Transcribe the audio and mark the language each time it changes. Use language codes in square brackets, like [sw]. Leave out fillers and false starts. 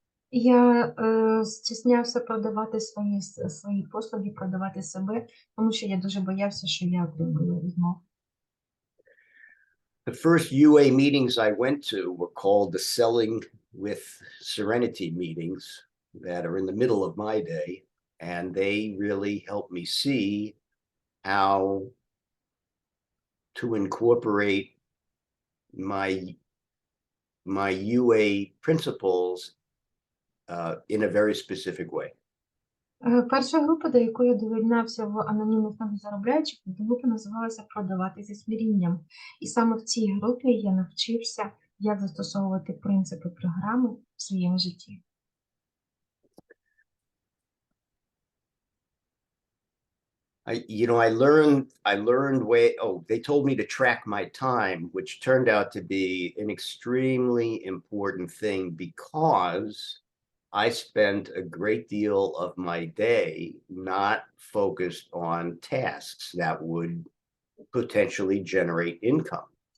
[uk] Я стіснявся продавати свої послуги, продавати себе, тому що я дуже боявся, що я отримую відмову. [en] The first UA meetings I went to were called the Selling with Serenity meetings that are in the middle of my day. And they really helped me see how to incorporate my my UA principles in a very specific way. [uk] Перша група, до якої я доєднався в анонімних новозаробляючих, група називалася "Продавати зі смирінням". І саме в цій групі я навчився, як застосовувати принципи програми в своєму житті. [en] I learned they told me to track my time, which turned out to be an extremely important thing because I spent a great deal of my day not focused on tasks that would potentially generate income.